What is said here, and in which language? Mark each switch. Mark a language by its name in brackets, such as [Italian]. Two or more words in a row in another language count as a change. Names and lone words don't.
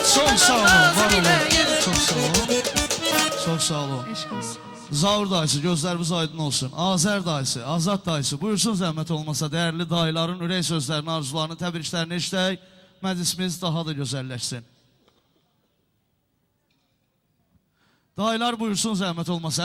[Turkish] Çok sağ olun, var olun. Çok sağ olun. Çok sağ olun. [Azerbaijani] Eşq olsun. Zavur dayısı, gözlərimiz aydın olsun. Azər dayısı, Azad dayısı, buyursun zəhmət olmasa dəyərli dayıların ürək sözlərini, arzularını, təbriklərini işləyək. Məclisimiz daha da gözəlləşsin. Dayılar buyursun zəhmət olmasa.